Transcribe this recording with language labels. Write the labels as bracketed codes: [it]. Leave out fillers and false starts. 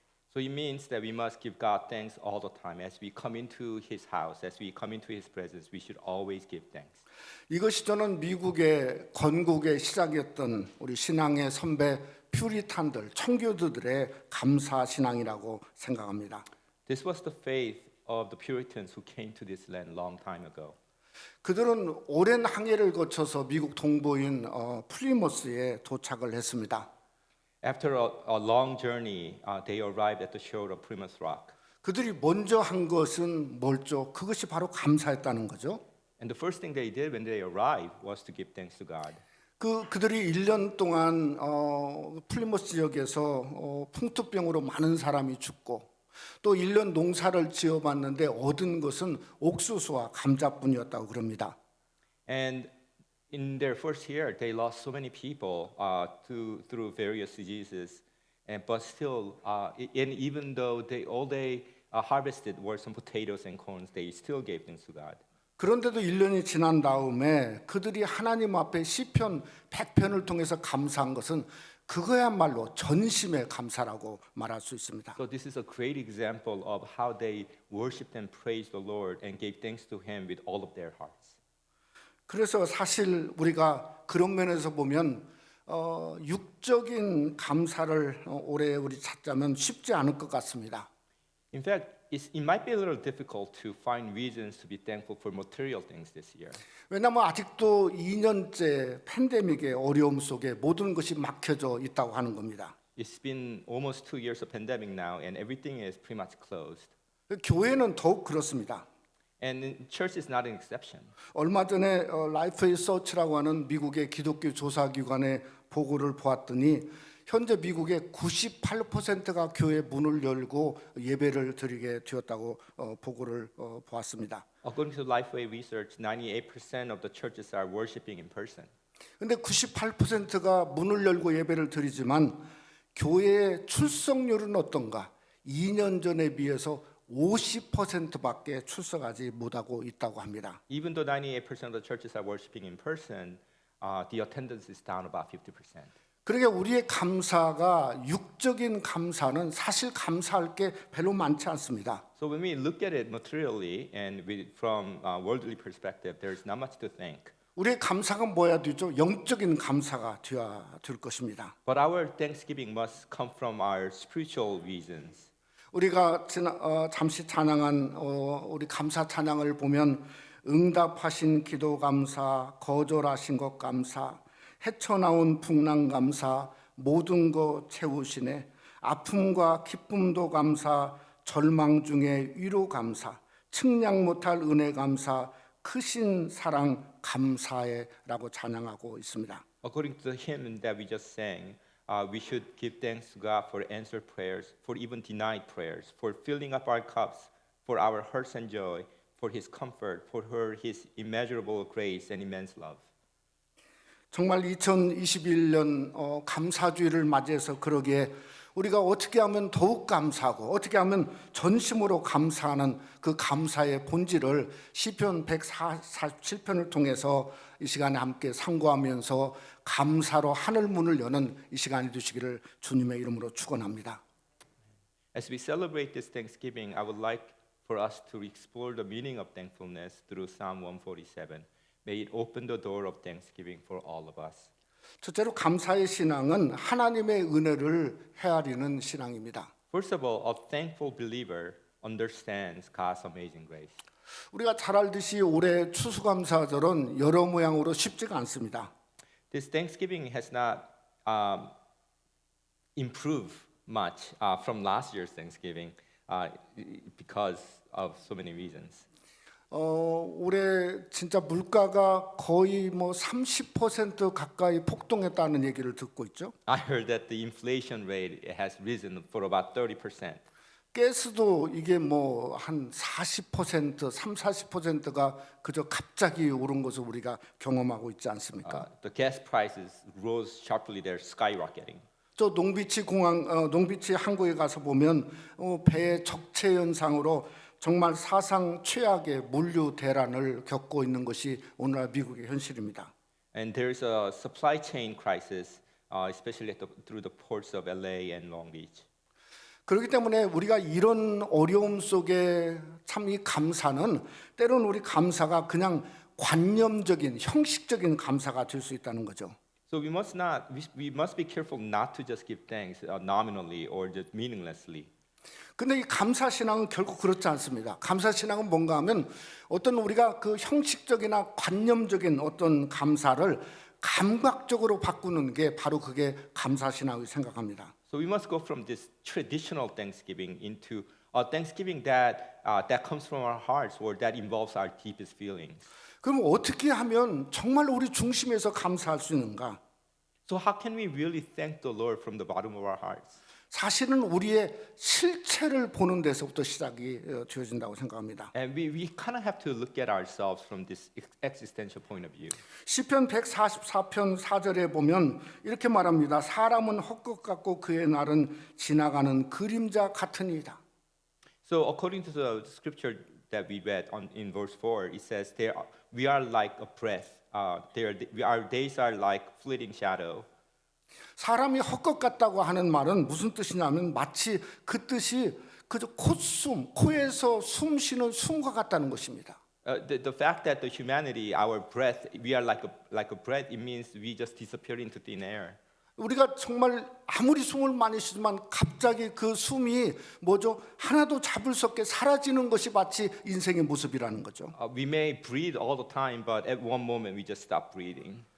[en] So it means that we must give God thanks all the time. As we come into his house, as we come into his presence, we should always give thanks. [ko] 이것이 저는 미국의 건국의 시작이었던 우리 신앙의 선배 퓨리탄들, 청교도들의 감사 신앙이라고 생각합니다. [en] This was the faith of the Puritans who came to this land long time ago. [ko] 그들은 오랜 항해를 거쳐서 미국 동부인 플리머스에 도착을 했습니다. [en] After a long journey, they arrived at the shore of Plymouth Rock. [ko] 그들이 먼저 한 것은 뭘죠? 그것이 바로 감사했다는 거죠. [en] And the first thing they did when they arrived was to give thanks to God. [ko] 그들이 1년 동안 플리머스 지역에서 풍토병으로 많은 사람이 죽고 또 1년 농사를 지어봤는데 얻은 것은 옥수수와 감자뿐이었다고 그럽니다. [en] And in their first year, they lost so many people through various diseases. But still, and even though all they harvested were some potatoes and corns, they still gave thanks to God. [ko] 그런데도 1년이 지난 다음에 그들이 하나님 앞에 시편 100편을 통해서 감사한 것은 그거야말로 전심의 감사라고 말할 수 있습니다. [en] So this is a great example of how they worshipped and praised the Lord and gave thanks to Him with all of their hearts. [ko] 그래서 사실 우리가 그런 면에서 보면 육적인 감사를 올해 우리 찾자면 쉽지 않을 것 같습니다. [en] In fact, it might be a little difficult to find reasons to be thankful for material things this year. [ko] 왜냐하면 아직도 2년째 팬데믹의 어려움 속에 모든 것이 막혀져 있다고 하는 겁니다. [en] It's been almost 2 years of pandemic now, and everything is pretty much closed. [ko] 교회는 더욱 그렇습니다. [en] And church is not an exception. [ko] 얼마 전에 라이프 서치라고 하는 미국의 기독교 조사기관의 보고를 보았더니 현재 미국의 98%가 교회 문을 열고 예배를 드리게 되었다고 보고를 보았습니다. [en] According to Lifeway Research, 98% of the churches are worshiping in person. [ko] 근데 98%가 문을 열고 예배를 드리지만 교회의 출석률은 어떤가? 2년 전에 비해서 50%밖에 출석하지 못하고 있다고 합니다. [en] Even though 98% of the churches are worshiping in person, the attendance is down about 50%. [ko] 그러니까 우리의 감사가 육적인 감사는 사실 감사할 게 별로 많지 않습니다. [en] So when we look at it materially and from a worldly perspective, there is not much to thank. [ko] 우리의 감사가 뭐야 되죠? 영적인 감사가 되어야 될 것입니다. [en] But our thanksgiving must come from our spiritual reasons. [ko] 우리가 잠시 찬양한 우리 감사 찬양을 보면 응답하신 기도 감사, 거절하신 것 감사, 헤쳐나온 풍랑 감사, 모든 것 채우시네, 아픔과 기쁨도 감사, 절망 중에 위로 감사, 측량 못할 은혜 감사, 크신 사랑 감사해라고 찬양하고 있습니다. [en] According to the hymn that we just sang, we should give thanks to God for answered prayers, for even denied prayers, for filling up our cups, for our hearts and joy, for His comfort, for His immeasurable grace and immense love. [ko] 정말 2021년 감사주의를 맞이해서 그러기에 우리가 어떻게 하면 더욱 감사하고 어떻게 하면 전심으로 감사하는 그 감사의 본질을 시편 147편을 통해서 이 시간에 함께 상고하면서 감사로 하늘 문을 여는 이 시간이 되시기를 주님의 이름으로 축원합니다. [en] As we celebrate this Thanksgiving, I would like for us to explore the meaning of thankfulness through Psalm 147. May it open the door of thanksgiving for all of us. [ko] 첫째로 감사의 신앙은 하나님의 은혜를 헤아리는 신앙입니다. [en] First of all, a thankful believer understands God's amazing grace. [ko] 우리가 잘 알듯이 올해 추수감사절은 여러 모양으로 쉽지가 않습니다. [en] This Thanksgiving has not improved much from last year's Thanksgiving because of so many reasons. [ko] 올해 진짜 물가가 거의 뭐 30% 가까이 폭등했다는 얘기를 듣고 있죠. [en] I heard that the inflation rate has risen for about 30%. [ko] 가스도 이게 뭐 한 40%, 40%가 그저 갑자기 오른 것을 우리가 경험하고 있지 않습니까? [en] The gas prices rose sharply; they're skyrocketing. [ko] 저 농비치 농비치 항구에 가서 보면 배의 적체 현상으로 정말 사상 최악의 물류 대란을 겪고 있는 것이 오늘날 미국의 현실입니다. [en] And there's a supply chain crisis, especially through the ports of LA and Long Beach. [ko] 그렇기 때문에 우리가 이런 어려움 속에 참 이 감사는 때로는 우리 감사가 그냥 관념적인 형식적인 감사가 될 수 있다는 거죠. [en] So we must be careful not to just give thanks nominally or just meaninglessly. [ko] 근데 이 감사 신앙은 결국 그렇지 않습니다. 감사 신앙은 뭔가 하면 어떤 우리가 그 형식적이나 관념적인 어떤 감사를 감각적으로 바꾸는 게 바로 그게 감사 신앙이라고 생각합니다. [en] So we must go from this traditional Thanksgiving into a Thanksgiving that comes from our hearts or that involves our deepest feelings. [ko] 그럼 어떻게 하면 정말 우리 중심에서 감사할 수 있는가? [en] So how can we really thank the Lord from the bottom of our hearts? [ko] 사실은 우리의 실체를 보는 데서부터 시작이 되어진다고 생각합니다. [en] And we kind of have to look at ourselves from this existential point of view. [ko] 시편 144편 4절에 보면 이렇게 말합니다. 사람은 헛것 같고 그의 날은 지나가는 그림자 같으니이다. [en] So according to the scripture that we read in verse 4, it says, we are like a breath. Our days are like fleeting shadow. [ko] 사람이 헛것 같다고 하는 말은 무슨 뜻이냐면 마치 그 뜻이 그저 콧숨, 코에서 숨 쉬는 숨과 같다는 것입니다. [en] The fact that the humanity, our breath, we are like a breath, it means we just disappear into thin air. [ko] 우리가 정말 아무리 숨을 많이 쉬지만 갑자기 그 숨이 뭐죠? 하나도 잡을 수 없게 사라지는 것이 마치 인생의 모습이라는 거죠. [en] We may breathe all the time, but at one moment we just stop breathing.